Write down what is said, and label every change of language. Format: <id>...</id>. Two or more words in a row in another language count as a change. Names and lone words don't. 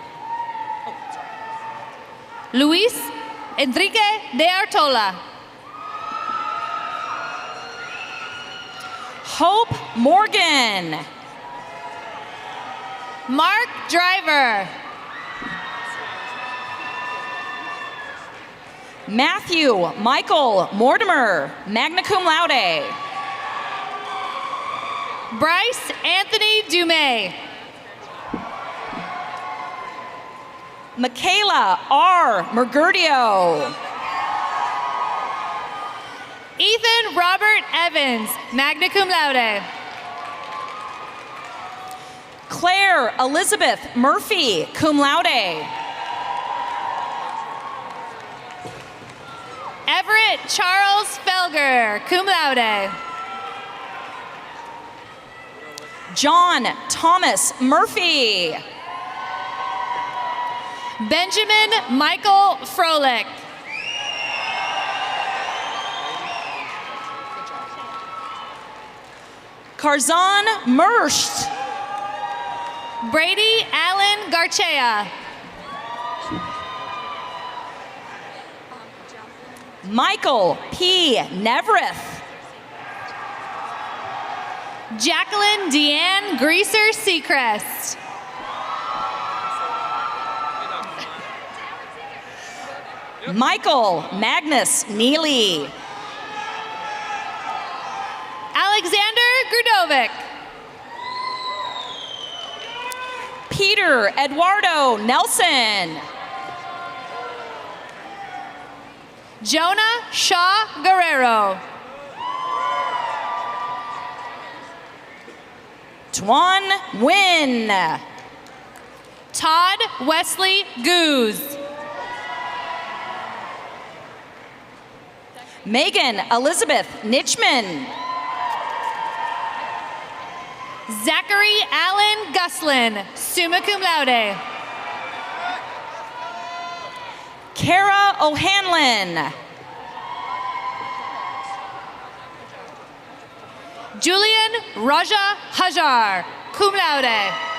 <en>Luis Enrique de Artola. Hope Morgan. Mark Driver. Matthew Michael Mortimer,</en> <la>magna cum laude.</la> <en>Bryce Anthony Dumais. Michaela R. Mergurdio. Ethan Robert Evans,</en> <la>magna cum laude.</la> <en>Claire Elizabeth Murphy,</en> <la>cum laude.</la> <en>Everett Charles Felger,</en> <la>cum laude.</la> <en>John Thomas Murphy. Benjamin Michael Froelich. Karzan Mersht. Brady Allen Garchea. Michael P. Nevereth. Jacqueline Deanne Greaser Seacrest. Michael Magnus Neely. Alexander Grudovic. Peter Eduardo Nelson. Jonah Shaw Guerrero. Tuan Nguyen. Todd Wesley Goose. Megan Elizabeth Nitchman. Zachary Allen Guslin,</en> <la>summa cum laude.</la> <en>Kara O'Hanlon. Julian Raja Hajar,</en> <la>cum laude.</la>